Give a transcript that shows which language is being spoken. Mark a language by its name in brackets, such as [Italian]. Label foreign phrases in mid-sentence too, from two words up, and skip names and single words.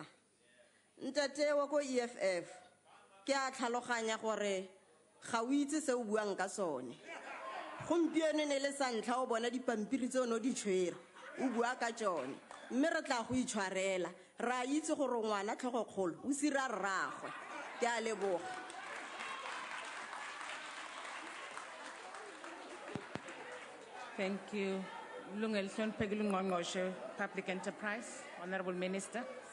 [Tswana] Ntate wa go EFF ke a tlhaloganya gore ga o itse se o buang ka sone. Gompieno ne le sa ntlha o bona dipampiri tse ono di tshwere o bua ka tsone, mme re tla go itshwarela ra itse gore ngwana tlhogokgolo o sira rragwe. Ke a leboga. [English] Thank you. Lungelson Pegulungongoshe, Public Enterprise, Honorable Minister.